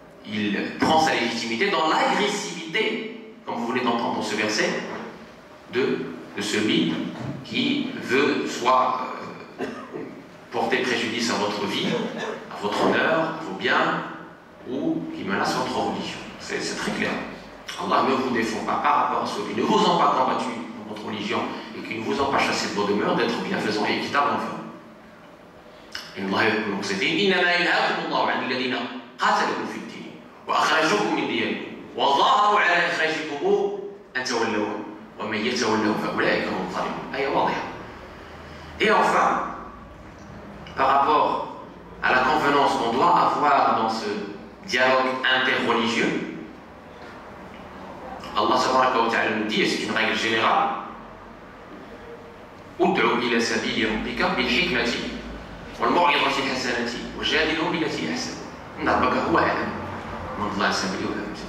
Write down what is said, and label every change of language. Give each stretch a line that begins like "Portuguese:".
French: Il prend sa légitimité dans l'agressivité, comme vous venez d'entendre dans ce verset, de celui qui veut soit porter préjudice à votre vie, à votre honneur, à vos biens, ou qui menace votre religion. C'est très clair. Allah ne vous défend pas par rapport à ceux qui ne vous ont pas combattu dans votre religion et qui ne vous ont pas chassé de vos demeures d'être bienfaisants et équitables envers eux.
Arabic: إنما ينهاكم الله عن الذين قاتلوكم في الدين وأخرجوكم من دياركم وظاهروا على إخراجكم أن تولوهم ومن يتولوا فأولئك هم الظالمون. آية واضحة.
French: Et enfin, par rapport à la convenance qu'on doit avoir dans ce dialogue interreligieux, Allah subhanahu wa ta'ala nous dit, et c'est une règle générale,
Arabic: ادعو إلى سبيل ربك بالحكمة والموعظة الحسنة وجادلهم بالتي أحسن إن ربك هو أعلم من ضل عن سبيله.